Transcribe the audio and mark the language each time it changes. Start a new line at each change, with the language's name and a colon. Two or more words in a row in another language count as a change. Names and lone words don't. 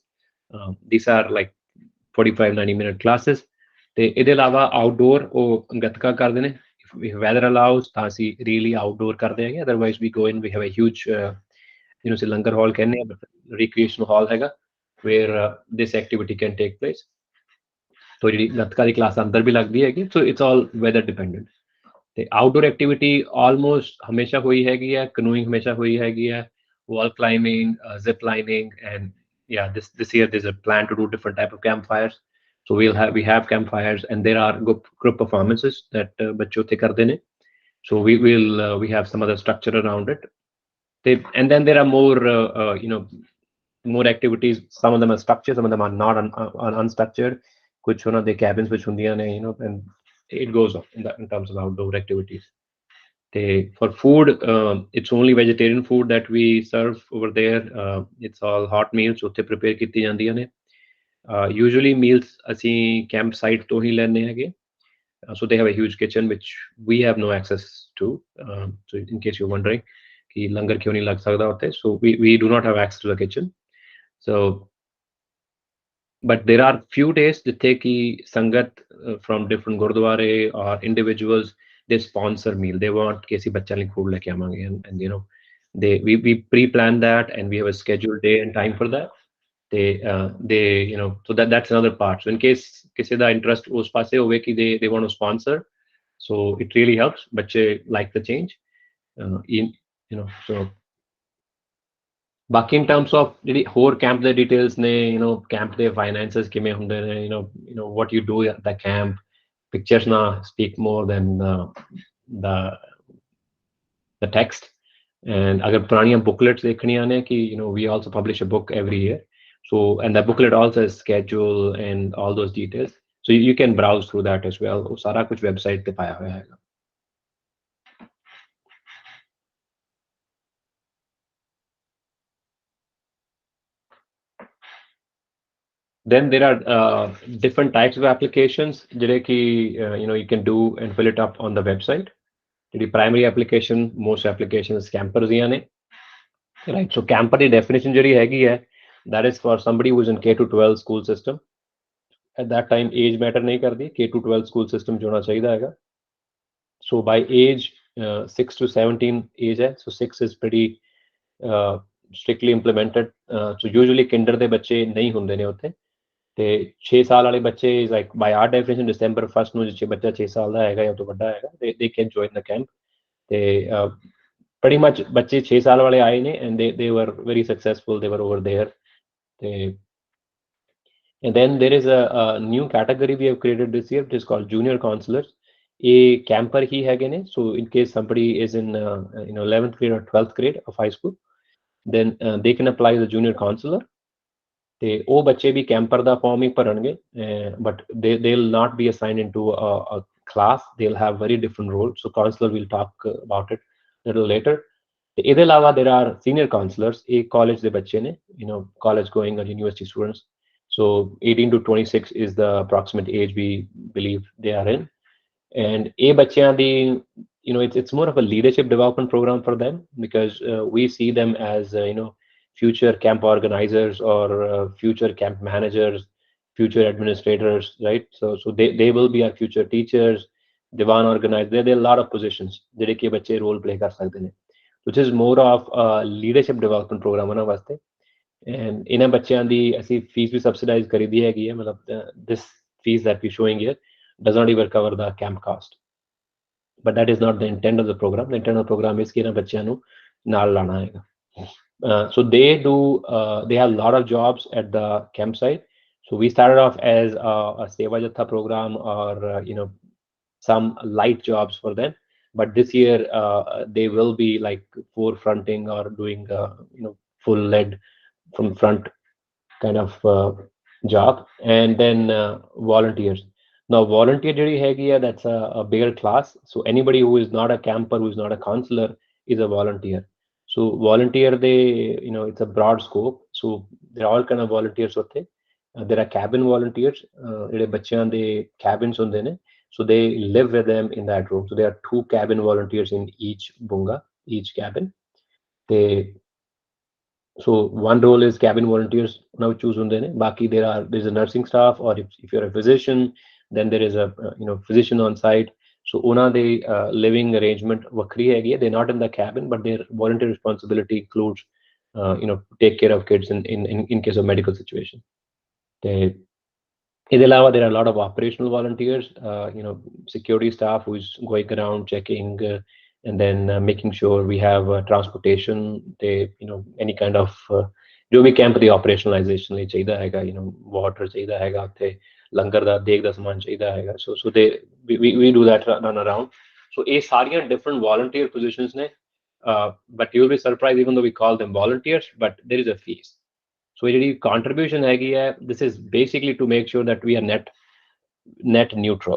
English: These are like 45-90 minute classes.
Punjabi: ਤੇ ਇਹਦੇ ਇਲਾਵਾ ਆਊਟਡੋਰ ਉਹ ਗੱਤਕਾ ਕਰਦੇ ਨੇ,
English: if weather allows
Punjabi: ਤਾਂ ਅਸੀਂ
English: really outdoor
Punjabi: ਕਰਦੇ ਹੈਗੇ,
English: otherwise we go in, we have a huge
Punjabi: ਅਸੀਂ ਲੰਗਰ ਹਾਲ ਕਹਿੰਦੇ ਆ,
English: recreational hall ਹੈਗਾ where this activity can take place.
Punjabi: तो ਜਿਹੜੀ ਗੱਤਕਾ ਦੀ ਕਲਾਸ ਅੰਦਰ ਵੀ ਲੱਗਦੀ ਹੈਗੀ,
English: so it's all weather dependent.
Punjabi: ਤੇ
English: outdoor activity almost
Punjabi: ਹਮੇਸ਼ਾ ਹੋਈ ਹੈਗੀ ਹੈ, ਕਨੂਇੰਗ ਹਮੇਸ਼ਾ ਹੋਈ ਹੈਗੀ ਹੈ,
English: wall climbing, zip lining, and yeah, this year there's a plan to do different type of campfires. So we have campfires, and there are group performances that
Punjabi: ਬੱਚੇ ਉੱਥੇ ਕਰਦੇ ਨੇ.
English: So we have some other structure around it. And then there are more activities. Some of them are structured, some of them are not unstructured.
Punjabi: Kuch ਉਹਨਾਂ ਦੇ
English: cabins which
Punjabi: ਹੁੰਦੀਆਂ ਨੇ,
English: and it goes on in terms of outdoor activities. For food, it's only vegetarian food that we serve over there. It's all hot meals ਉੱਥੇ prepare
Punjabi: ਕੀਤੀ ਜਾਂਦੀਆਂ ਨੇ.
English: Usually meals
Punjabi: ਅਸੀਂ campsite ਤੋਂ ਹੀ ਲੈਂਦੇ ਹੈਗੇ.
English: So they have a huge kitchen which we have no access to. So in case you're wondering
Punjabi: ਕਿ ਲੰਗਰ ਕਿਉਂ ਨਹੀਂ ਲੱਗ ਸਕਦਾ ਉੱਥੇ,
English: so we do not have access to the kitchen. So but there are few days
Punjabi: ਜਿੱਥੇ ਕਿ ਸੰਗਤ
English: from different ਗੁਰਦੁਆਰੇ or individuals, they sponsor meal. They want
Punjabi: ਕਿ ਅਸੀਂ ਬੱਚਿਆਂ ਲਈ food ਲੈ ਕੇ ਆਵਾਂਗੇ,
English: and we pre-plan that, and we have a scheduled day and time for that. So that's another part. So in case
Punjabi: ਕਿਸੇ ਦਾ
English: interest
Punjabi: ਉਸ ਪਾਸੇ ਹੋਵੇ ਕਿ
English: they want to sponsor, so it really helps.
Punjabi: ਬੱਚੇ
English: like the change. So
Punjabi: ਬਾਕੀ
English: in terms of
Punjabi: ਜਿਹੜੀ ਹੋਰ camp ਦੇ details ਨੇ, camp ਦੇ finances ਕਿਵੇਂ ਹੁੰਦੇ ਨੇ,
English: what you do at the camp, pictures na speak more than the text. And
Punjabi: ਅਗਰ ਪੁਰਾਣੀਆਂ
English: booklets
Punjabi: ਦੇਖਣੀਆਂ ਨੇ ਕਿ
English: we also publish a book every year, so and that booklet also has schedule and all those details, so you can browse through that as well.
Punjabi: ਉਹ ਸਾਰਾ ਕੁਝ website ਤੇ ਪਾਇਆ ਹੋਇਆ ਹੈਗਾ.
English: Then there are different types of applications
Punjabi: ਜਿਹੜੇ ਕਿ
English: you can do and fill it up on the website. The primary application, most applications camper
Punjabi: ਦੀਆਂ ਨੇ,
English: right? So camper
Punjabi: ਦੀ definition ਜਿਹੜੀ ਹੈਗੀ ਹੈ,
English: that is for somebody who is in K to 12 school system. At that time age matter
Punjabi: ਨਹੀਂ ਕਰਦੀ,
English: K to 12 school system
Punjabi: 'ਚ ਹੋਣਾ ਚਾਹੀਦਾ ਹੈਗਾ.
English: So by age 6 to 17 age ਹੈ, so 6 is pretty strictly implemented. So usually kinder
Punjabi: ਦੇ ਬੱਚੇ ਨਹੀਂ ਹੁੰਦੇ ਨੇ ਉੱਥੇ. ਤੇ 6 ਸਾਲ ਵਾਲੇ ਬੱਚੇ
English: like by our definition December 1st
Punjabi: ਨੂੰ ਜੇ ਬੱਚਾ 6 ਸਾਲ ਦਾ ਹੈਗਾ ਜਾਂ ਤੋਂ ਵੱਡਾ ਹੈਗਾ,
English: they can join the camp.
Punjabi: ਤੇ
English: pretty much
Punjabi: ਬੱਚੇ 6 ਸਾਲ ਵਾਲੇ ਆਏ ਨੇ,
English: and they were very successful. They were over there. And then there is a new category we have created this year, which is called junior counselors.
Punjabi: ਇਹ camper ਹੀ ਹੈਗੇ ਨੇ.
English: So in case somebody is in 11th grade or 12th grade of high school, then they can apply as a junior counselor.
Punjabi: ਤੇ ਉਹ ਬੱਚੇ ਵੀ ਕੈਂਪਰ ਦਾ ਫਾਰਮ ਹੀ ਭਰਨਗੇ,
English: but they'll not be assigned into a class. They'll have very different roles. So counselor will talk about it a little later.
Punjabi: ਤੇ ਇਹਦੇ ਇਲਾਵਾ
English: there are senior counselors.
Punjabi: ਇਹ ਕਾਲਜ ਦੇ ਬੱਚੇ ਨੇ,
English: college going or university students. So 18 to 26 is the approximate age we believe they are in. And
Punjabi: ਇਹ ਬੱਚਿਆਂ ਦੀ
English: it's more of a leadership development program for them, because we see them as future camp organizers or future camp managers, future administrators, right? So they will be our future teachers, divan organizers. There are a lot of positions
Punjabi: ਜਿਹੜੇ ਕਿ ਬੱਚੇ
English: role play
Punjabi: ਕਰ ਸਕਦੇ ਨੇ,
English: which is more of a leadership development program
Punjabi: ਉਹਨਾਂ ਵਾਸਤੇ.
English: And
Punjabi: ਇਹਨਾਂ ਬੱਚਿਆਂ ਦੀ ਅਸੀਂ fees ਵੀ subsidize ਕਰੀਦੀ ਹੈਗੀ ਹੈ, ਮਤਲਬ
English: this fees that we showing here does not even cover the camp cost, but that is not the intent of the program. The intent of the program is
Punjabi: ਕਿ ਇਹਨਾਂ ਬੱਚਿਆਂ ਨੂੰ ਨਾਲ ਲਾਣਾ ਹੈਗਾ.
English: So they have a lot of jobs at the campsite. So we started off as a Seva Jatha program, or some light jobs for them. But this year they will be like forefronting or doing full lead from front kind of job. And then volunteers. Now volunteer
Punjabi: ਜਿਹੜੀ ਹੈਗੀ ਆ,
English: that's a bigger class. So anybody who is not a camper, who is not a counselor, is a volunteer. So volunteer, they, it's a broad scope. So there are all kind of volunteers ਉੱਥੇ. There are cabin volunteers,
Punjabi: ਜਿਹੜੇ ਬੱਚਿਆਂ ਦੇ cabins ਹੁੰਦੇ ਨੇ.
English: So they live with them in that room. So there are 2 cabin volunteers in each bunga, each cabin. They, so one role is cabin volunteers. Now choose hundene. Baki there's a nursing staff, or if you're a physician, then there is a physician on site. So una the living arrangement
Punjabi: ਵੱਖਰੀ ਹੈ.
English: They're not in the cabin, but their volunteer responsibility includes take care of kids in case of medical situation. They, there are a lot of operational volunteers, security staff who is going around checking, and then making sure we have transportation. They, any kind of
Hindi: जो भी
Punjabi: कैंप ਦੀ operationalization ਲਈ ਚਾਹੀਦਾ ਹੈਗਾ, water ਚਾਹੀਦਾ ਹੈਗਾ ਉੱਥੇ, ਲੰਗਰ ਦਾ ਦੇਗ ਦਾ ਸਮਾਨ ਚਾਹੀਦਾ ਹੈਗਾ.
English: So they, we do that run around. So
Punjabi: ਇਹ ਸਾਰੀਆਂ
English: different volunteer positions ਨੇ, but you'll be surprised, even though we call them volunteers, but there is a fees.
Punjabi: So ਜਿਹੜੀ contribution ਹੈਗੀ ਹੈ,
English: this is basically to make sure that we are net neutral.